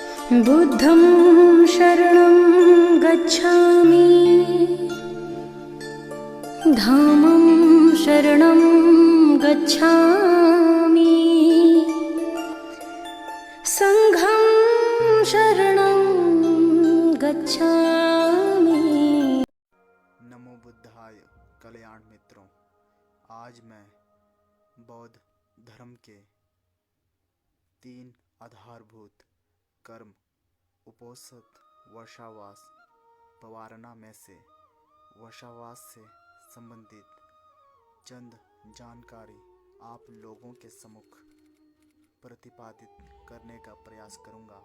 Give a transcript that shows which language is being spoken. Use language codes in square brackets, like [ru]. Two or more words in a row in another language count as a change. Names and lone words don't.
[pi] बुद्धं शरणं गच्छामि, धामं शरणं गच्छामि, संघं शरणं गच्छामि। नमो बुद्धाय [hi] कल्याण मित्रों, आज मैं बौद्ध धर्म के 3 आधारभूत कर्म उपोसथ वर्षावास पवारना में से वर्षावास से संबंधित चंद जानकारी आप लोगों के सम्मुख प्रतिपादित करने का प्रयास करूंगा।